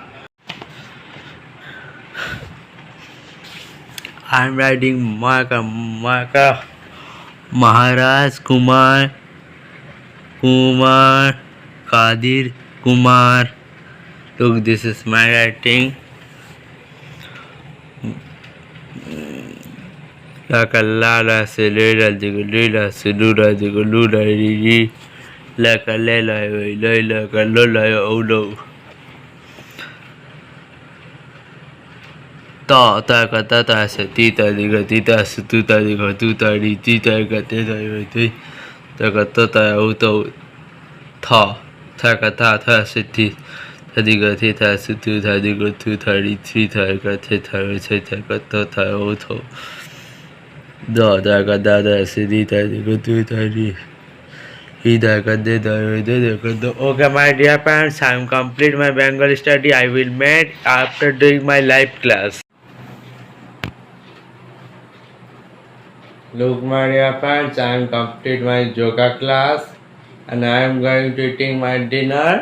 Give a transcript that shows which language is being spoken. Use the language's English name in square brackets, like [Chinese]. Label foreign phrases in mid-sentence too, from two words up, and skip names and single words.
[English] I am writing Maka Maharaj Kumar Kadir Kumar. Look, this is my writing. Laka lala selera digulila selura digulura riri. Laka lela lela kalola olo. Ta ka ta se tita diga tita se tuta diga tuta ri tita ka tita ri ta ka ta auto ta ka ta se ti ta diga tita se tuta diga tuta ri tita ka tita ri tita ka ta auto da ka da se tita diga tuta ri Okay, my dear parents, I am complete my Bengali study. I will meet after doing my live class. Look, my dear parents, I am complete my yoga class and I am going to eating my dinner.